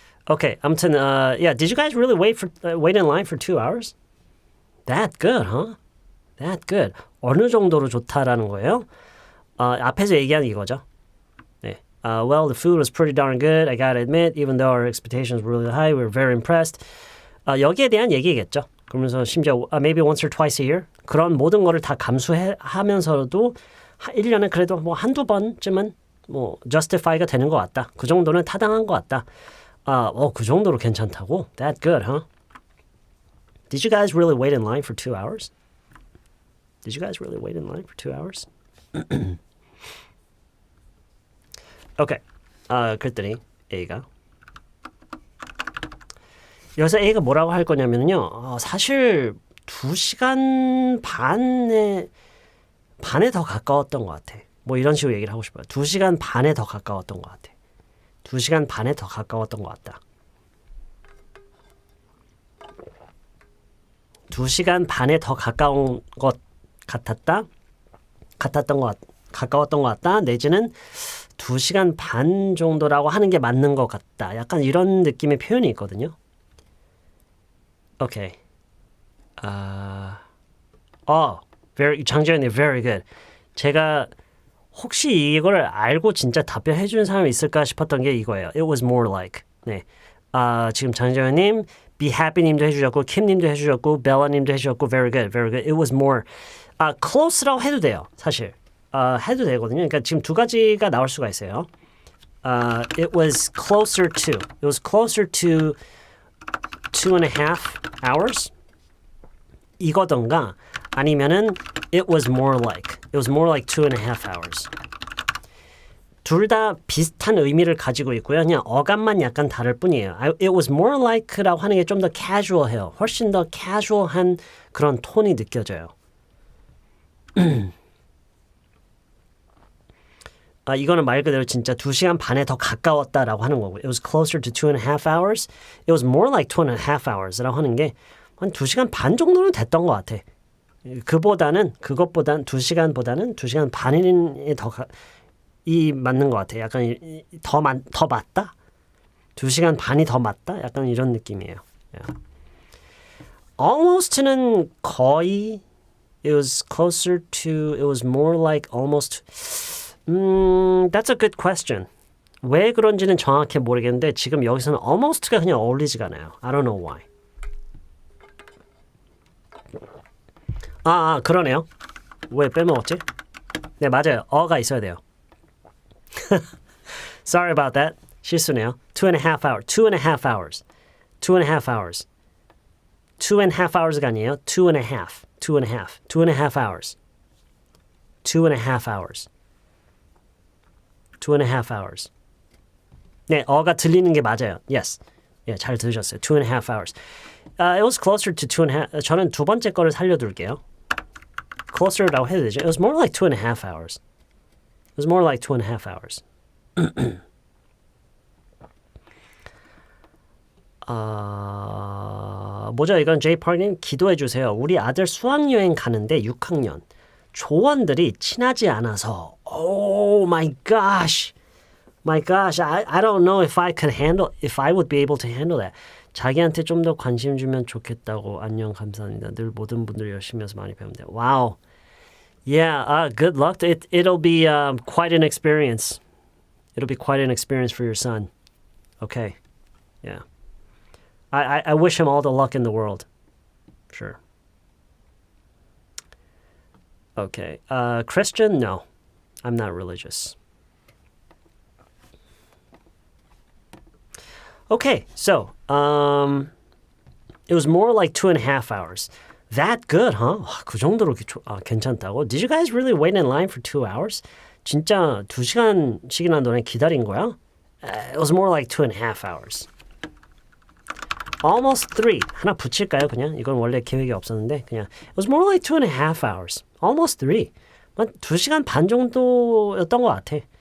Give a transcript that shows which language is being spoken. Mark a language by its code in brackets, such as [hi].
[en] Okay, 아무튼 yeah, did you guys really wait in line for 2 hours? That good, huh? That good. [ko] 어느 정도로 좋다라는 거예요? 앞에서 얘기한 이거죠. 네. [en] Well, the food was pretty darn good. I gotta admit, even though our expectations were really high, we were very impressed. [ko] 여기에 대한 얘기겠죠. 그러면서 심지어 [en] maybe once or twice a year [ko] 그런 모든 거를 다 감수하면서도 1년에 그래도 뭐 한두 번쯤은 뭐 justify가 되는 것 같다. 그 정도는 타당한 것 같다. 그 정도로 괜찮다고? [en] That good, huh? Did you guys really wait in line for 2 hours? Did you guys really wait in line for 2 hours? Okay. [ko] 그랬더니 A가 여기서 A가 뭐라고 할 거냐면요. 사실 2시간 반에 더 가까웠던 것 같아. 뭐 이런 식으로 얘기를 하고 싶어요. 2시간 반에 더 가까웠던 것 같아. 2시간 반에 더 가까웠던 것 같다. 2시간 반에 더 가까운 것 같았다. 가까웠던 것 같다. 내지는 2시간 반 정도라고 하는 게 맞는 것 같다. 약간 이런 느낌의 표현이 있거든요. 오케이. [en] 장재현님, very good. [ko] 제가 혹시 이걸 알고 진짜 답변해 주는 사람이 있을까 싶었던 게 이거예요. [en] It was more like. [ko] 네. 지금 장재현님, Be Happy님도 해주셨고, 킴님도 해주셨고, 벨라님도 해주셨고, [en] very good, very good. It was more. [ko] close라고 해도 돼요, 사실. 해도 되거든요. 그러니까 지금 두 가지가 나올 수가 있어요. [en] It was closer to. It was closer to 2.5 hours. [ko] 이거던가 아니면은 [en] it was more like. It was more like 2.5 hours. [ko] 둘 다 비슷한 의미를 가지고 있고요. 그냥 어감만 약간 다를 뿐이에요. [en] It was more like [ko] 라고 하는 게 좀 더 casual해요. 훨씬 더 casual한 그런 톤이 느껴져요. 이거는 말 그대로 진짜 2시간 반에 더 가까웠다라고 하는 거고. [en] It was closer to 2.5 hours. It was more like 2.5 hours [ko] 라고 하는 게 한 2시간 반 정도는 됐던 것 같아. 그것보다는 2시간 반이 이 맞는 것 같아. 약간 더 맞다? 2시간 반이 더 맞다? 약간 이런 느낌이에요. Yeah. [en] Almost는 [ko] 거의 [en] it was closer to it was more like almost that's a good question. [ko] 왜 그런지는 정확히 모르겠는데 지금 여기서는 almost가 그냥 어울리지가 않아요. [en] I don't know why. [ko] 그러네요. 왜 빼먹었지? 네, 맞아요. 어가 있어야 돼요. [en] Sorry about that. [ko] 실수네요. [en] 2.5 hours. 2.5 hours. 2.5 hours. [ko] 2.5 hours가 아니에요. [en] 2.5. 2.5. 2.5 hours. 2.5 hours. 2.5 hours. [ko] 네, 어가 들리는 게 맞아요. [en] Yes. [ko] 예, 잘 들으셨어요. [en] 2.5 hours. It was closer to 2.5. [ko] 저는 두 번째 거를 살려둘게요. Closer라고 해도 되죠. [en] It was more like 2.5 hours. It was more like 2.5 hours. [ko] 뭐죠? 이건 Jpark님 기도해 주세요. 우리 아들 수학여행 가는데 6학년. 조원들이 친하지 않아서. [en] Oh my gosh. My gosh. I don't know if I would be able to handle that. [ko] 자기한테 좀 더 관심 주면 좋겠다고. 안녕, 감사합니다. 늘 모든 분들 열심히 해서 많이 배우면 돼요. [en] Wow. Yeah, good luck. It'll be quite an experience. It'll be quite an experience for your son. Okay. Yeah. I wish him all the luck in the world. Sure. Okay. Christian? No. I'm not religious. Okay, so it was more like 2.5 hours. That good, huh? [ko] 그 정도로 괜찮다고? [en] Did you guys really wait in line for 2 hours? [ko] 진짜 2시간씩이나 너네 기다린 거야? [en] It was more like 2.5 hours. Almost 3. [ko] 하나 붙일까요, 그냥? 이건 원래 계획이 없었는데 그냥 [en] It was more like 2.5 hours. Almost 3. [ko] 한 2시간 반 정도였던 것 같아.